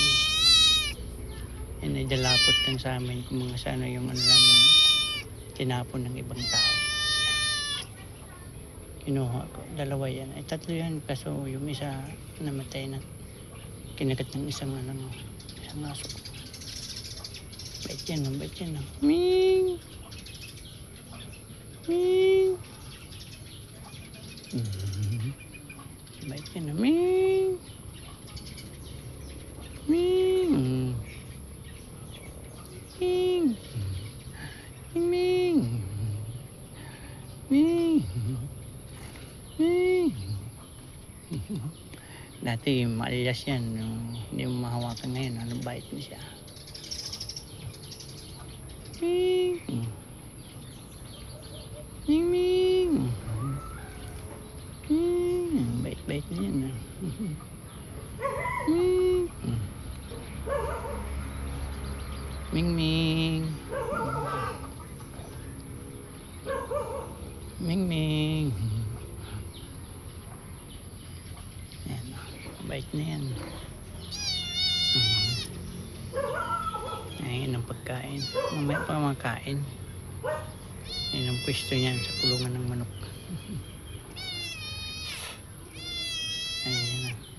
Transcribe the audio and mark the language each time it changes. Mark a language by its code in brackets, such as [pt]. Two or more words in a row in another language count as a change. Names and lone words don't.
[tl] Yan ay dalapot kan sa amin kung mga sana yung ano lang yung tinapon ng ibang tao. Kinuha ko. Dalawa yan. Ay tatlo yan. Kaso yung isa namatay na. Kinagat ng isang ano no. Isang aso. Bait yan. Bait yan. Ming! Ming! Bait yan. Ming! Ming! Ming! Ming! Ming! Ming! Dati maalias yan. Hindi mo mahawakan ngayon. Ano bait na siya. Ming! Ming! Ming! Ming! Bait-bait na yan. Ming! Ming Ming. Ming Ming. Yan. Bait na yan. Ayan ang pagkain. Mamaya pa makain. Ayan ang pwesto niyan sa kulungan ng manok. Ayan na.